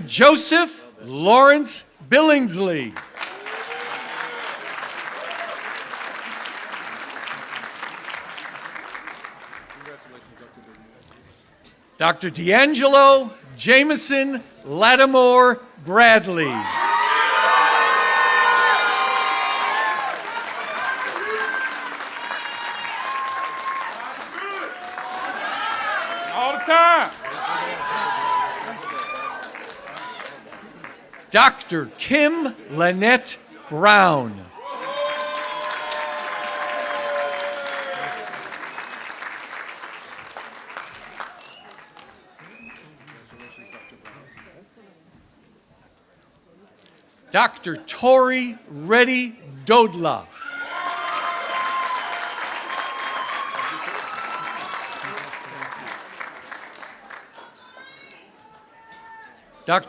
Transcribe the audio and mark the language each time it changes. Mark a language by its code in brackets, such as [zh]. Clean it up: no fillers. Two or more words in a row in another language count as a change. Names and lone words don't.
[en] Joseph Lawrence Billingsley. Dr. D'Angelo Jameson Lattimore Bradley. All the time. Dr. Kim Lynette Brown. Dr. Tori Reddy Dodla. Dr.